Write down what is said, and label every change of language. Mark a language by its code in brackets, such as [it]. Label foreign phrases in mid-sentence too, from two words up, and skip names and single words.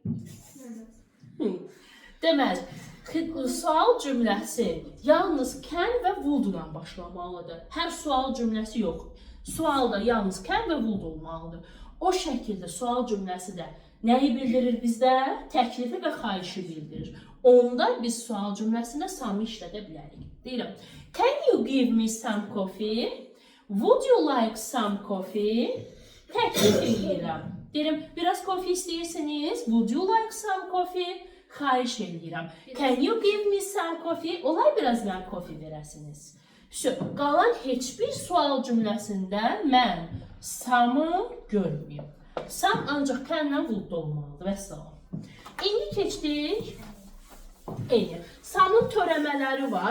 [az] Deməli, sual cümləsi yalnız can və would-la başlamalıdır. Hər sual cümləsi yox. Sualda yalnız can və would olmalıdır. O şəkildə sual cümləsi də nəyi bildirir bizdə? Təklifi və xahişi bildirir. Onda biz sual cümləsində some işlədə bilərik. Deyirəm, [en] can you give me some coffee? Would you like some coffee? [az] Təklif edirəm. Deyirəm, biraz kofe istəyirsiniz? [en] Would you like some coffee? [az] Xahiş edirəm. [en] Can you give me some coffee? [az] Olay biraz mən kofe verəsiniz. Qalan heç bir sual cümləsində mən some'ı görməyim. Some ancaq can'lə would olmalıdır və salam. İndi keçdik. Some'ın törəmələri var.